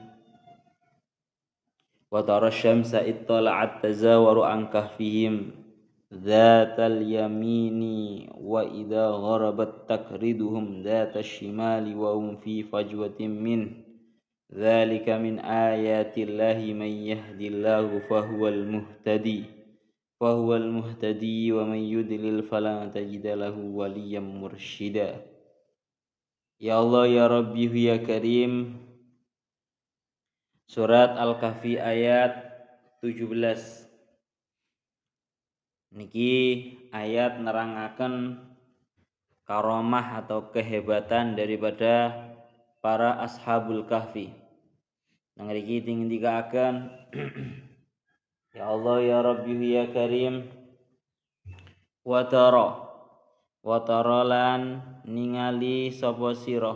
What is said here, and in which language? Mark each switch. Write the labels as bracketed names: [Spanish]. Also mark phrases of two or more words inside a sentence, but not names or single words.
[Arabic] وترى الشمس إذ طلعت تزاور عن كهفهم ذات اليمين وإذا غربت تقرضهم ذات الشمال وهم في فجوة منه ذلك من آيات الله من يهد الله فهو المهتدي ومن يضلل فلن تجد له وليا مرشدا. يا الله يا ربي يا كريم. [Javanese] Surat Al-Kahfi ayat 17. Niki ayat nerangaken karomah atau kehebatan daripada para [Arabic] أصحاب الكهف. [Javanese] Nang ngriki dikaaken [Arabic] يا الله يا ربي يا كريم. وترى [Javanese] lan ningali sapa sira.